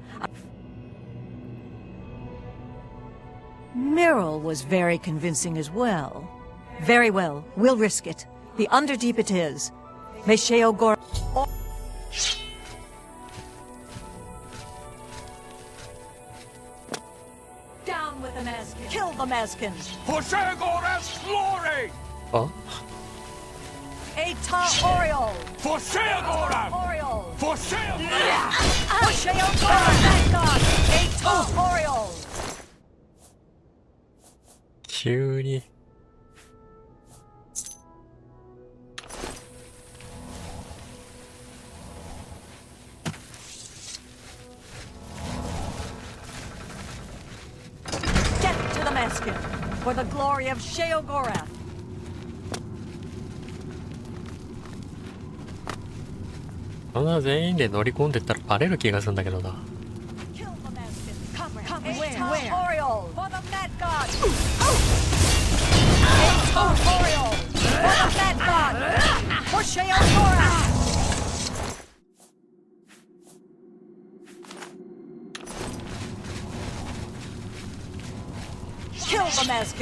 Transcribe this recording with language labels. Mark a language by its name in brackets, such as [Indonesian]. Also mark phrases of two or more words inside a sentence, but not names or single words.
[English] Meryl was very convincing as well. Very well, we'll risk it. The Underdeep it is. May Sheogor... Down with the Mazkin! Kill the Mazkins! For Sheogoreth's glory! Huh? Atar Oriole! For Sheogoreth! Oriole! For Sheogoreth! For Sheogor! Vanguard! Atar Oriole! [Japanese] 急に [English] Death to the Mazkin! For the glory of Sheogorath! [Japanese] そんな全員で乗り込んでったらバレる気がするんだけどな。 [English] Kill the Mazkin! Come where? Oriole! For the Mad God! Atar Oriole! For the Mad God! For Sheogorath! Kill the Mazkin!